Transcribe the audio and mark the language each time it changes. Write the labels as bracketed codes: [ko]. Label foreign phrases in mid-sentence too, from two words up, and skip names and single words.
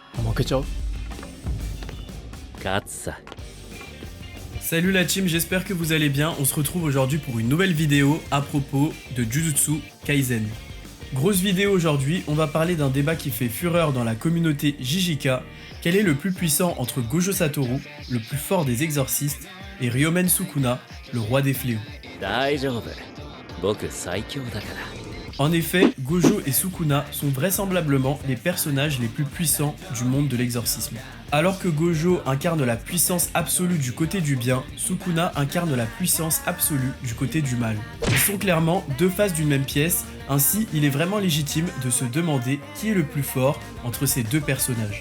[ja] 負けちゃう。勝つさ。 [fr] Salut la team, j'espère que vous allez bien. On se retrouve aujourd'hui pour une nouvelle vidéo à propos de Jujutsu Kaisen. Grosse vidéo aujourd'hui, on va parler d'un débat qui fait fureur dans la communauté JJK. Quel est le plus puissant entre Gojo Satoru, le plus fort des exorcistes, et Ryomen Sukuna, le roi des fléaux? [ja] 大丈夫。僕最強だから。 [fr] En effet, Gojo et Sukuna sont vraisemblablement les personnages les plus puissants du monde de l'exorcisme. Alors que Gojo incarne la puissance absolue du côté du bien, Sukuna incarne la puissance absolue du côté du mal. Ils sont clairement deux faces d'une même pièce, ainsi il est vraiment légitime de se demander qui est le plus fort entre ces deux personnages.